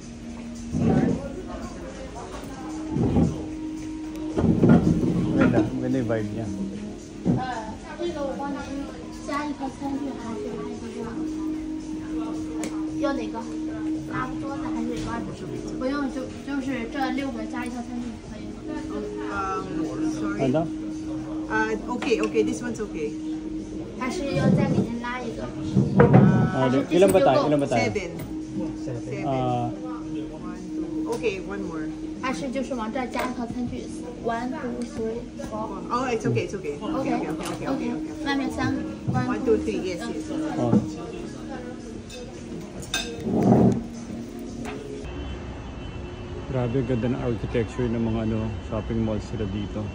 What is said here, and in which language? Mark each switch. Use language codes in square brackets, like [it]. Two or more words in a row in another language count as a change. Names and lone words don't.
[tl] Ganda. Ganda yung vibe niya. [zh] 这个我帮他加一个餐具还是拿一个桌子？要哪个？拿桌子还是拿？不用，就是这6个加一套餐具可以吗？ [tl] Sorry. Ano? [en] Okay, this one's okay. [zh] 还是要再给您拉一个？ [tl] Ah, ilan ba tayo? Ilan ba tayo? 7. Ah, [en] 1, 2. Okay, one more. [zh] 还是就是往这儿加一套餐具？1, 2, 3, 4。 [en] Oh, it's okay. [zh] OK，外面3个。 [en] 1, 2, 3. Yes. oh. [tl] Grabe, ganda ng architecture ng mga ano, shopping malls sila dito.